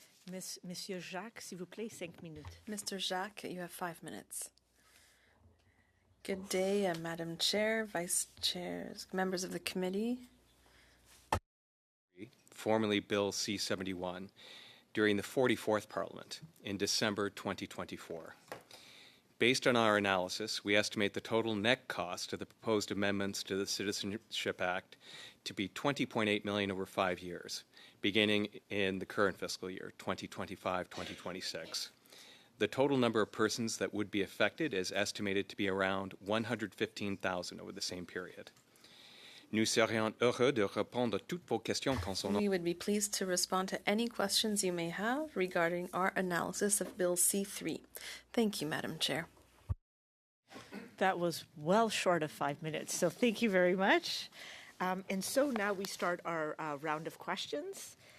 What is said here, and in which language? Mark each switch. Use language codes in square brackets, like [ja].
[fr] Monsieur Jacques, s'il vous plaît, 5 minutes. [en] Mr. Jacques, you have 5 minutes. Good day, Madam Chair, Vice Chairs, members of the committee. Formerly Bill C-71, during the 44th Parliament in December 2024. Based on our analysis, we estimate the total net cost of the proposed amendments to the Citizenship Act to be $20.8 million over 5 years, beginning in the current fiscal year, 2025-2026. The total number of persons that would be affected is estimated to be around 115,000 over the same period. [fr] Nous serions heureux de répondre à toutes vos questions concernant. [en] We would be pleased to respond to any questions you may have regarding our analysis of Bill C-3. Thank you, Madam Chair. That was well short of 5 minutes, so thank you very much. And so now we start our round of questions.